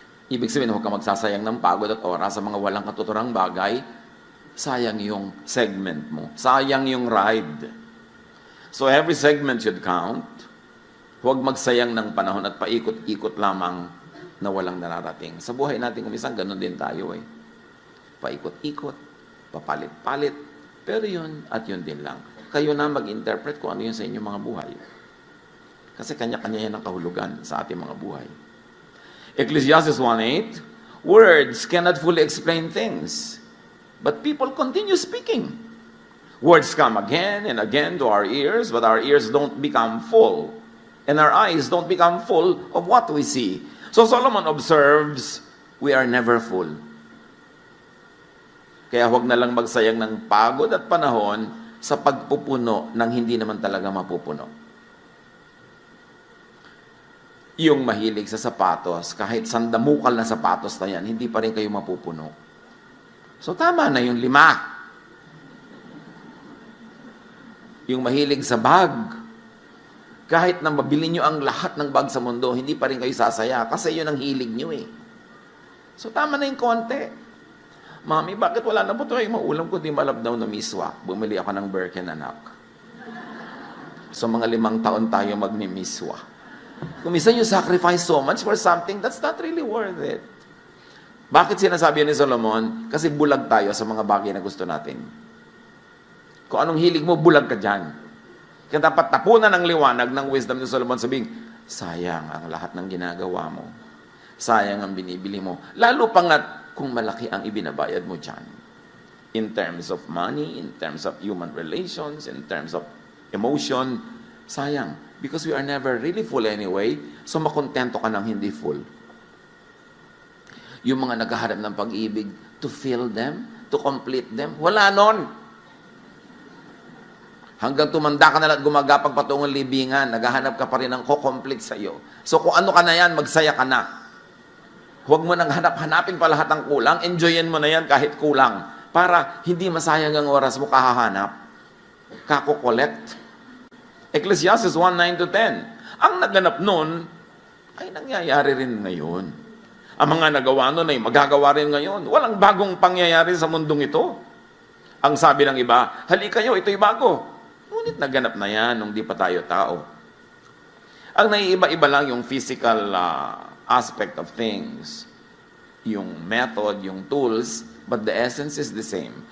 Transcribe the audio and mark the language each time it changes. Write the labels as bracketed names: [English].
[Filipino] Ibig sabihin, huwag ka magsasayang ng pagod at oras sa mga walang katuturang bagay. Sayang yung segment mo. Sayang yung ride. [English] So every segment should count. [Filipino] Huwag magsayang ng panahon at paikot-ikot lamang na walang nararating. Sa buhay natin kumisang, ganun din tayo eh. Paikot-ikot, papalit-palit, pero yun at yun din lang. Kayo na mag-interpret kung ano yun sa inyong mga buhay. Kasi kanya-kanya yan ang kahulugan sa ating mga buhay. [English] Ecclesiastes 1:8, words cannot fully explain things, but people continue speaking. Words come again and again to our ears, but our ears don't become full. And our eyes don't become full of what we see. So Solomon observes, we are never full. [Filipino] Kaya huwag na lang magsayang ng pagod at panahon sa pagpupuno ng hindi naman talaga mapupuno. Yung mahilig sa sapatos, kahit sandamukal na sapatos na yan, hindi pa rin kayo mapupuno. So tama na yung 5. Yung mahilig sa bag, kahit na mabili nyo ang lahat ng bag sa mundo, hindi pa rin kayo sasaya kasi yun ang hilig nyo eh. So tama na yung konti. Mami, bakit wala na po ito? Maulam ko, di malabdaw na miswa. Bumili ako ng Birken, anak. So mga 5 taon tayo magmimiswa. Kung minsan [English] you sacrifice so much for something, that's not really worth it. [Filipino] Bakit sinasabi ni Solomon? Kasi bulag tayo sa mga bagay na gusto natin. Kung anong hilig mo, bulag ka dyan. Kaya dapat tapunan ng liwanag ng wisdom ni Solomon, sabing, sayang ang lahat ng ginagawa mo. Sayang ang binibili mo. Lalo pa nga kung malaki ang ibinabayad mo dyan. [English] In terms of money, in terms of human relations, in terms of emotion, [Filipino] sayang. [English] Because we are never really full anyway, [Filipino] so makontento ka ng hindi [English] full. [Filipino] Yung mga naghahanap ng pag-ibig, [English] to fill them, to complete them, [Filipino] wala nun. Hanggang tumanda ka na at gumagapag patungong libingan, naghahanap ka pa rin ng ko-complete sa iyo. So kung ano ka na yan, magsaya ka na. Huwag mo nang hanapin pa lahat ng kulang, enjoyin mo na yan kahit kulang. Para hindi masayang ang oras mo kahahanap. Kako-collect. Ecclesiastes 1:9-10. Ang naganap nun, ay nangyayari rin ngayon. Ang mga nagawa nun ay magagawa rin ngayon. Walang bagong pangyayari sa mundong ito. Ang sabi ng iba, halika kayo, ito'y bago. Ngunit naganap na yan nung di pa tayo tao. Ang naiiba-iba lang yung [English] physical aspect of things. [Filipino] Yung method, yung tools, [English] but the essence is the same.